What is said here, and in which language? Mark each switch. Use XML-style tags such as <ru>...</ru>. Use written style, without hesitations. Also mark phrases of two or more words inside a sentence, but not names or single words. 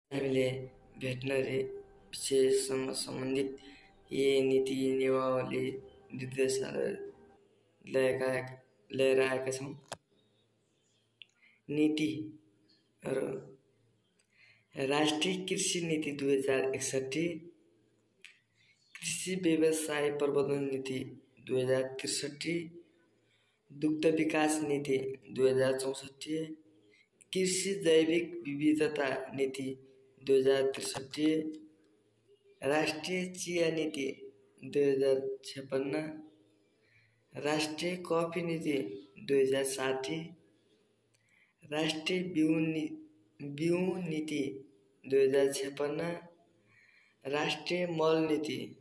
<ne>हामीले भेटनरी विषयसँग सम्बन्धित यी नीति नियमावली निर्देशहरू लिएर आएका छौँ। नीतिहरू: राष्ट्रिय कृषि नीति 2061, कृषि व्यवसाय प्रबन्धन नीति 2063, दुग्ध विकास नीति 2064, कृषि जैविक विविधता नीति 2063, राष्ट्रिय चिया नीति 2056, राष्ट्रिय कॉफी नीति 2060, राष्ट्रिय बिउ नीति 2056, राष्ट्रिय मल नीति</ne>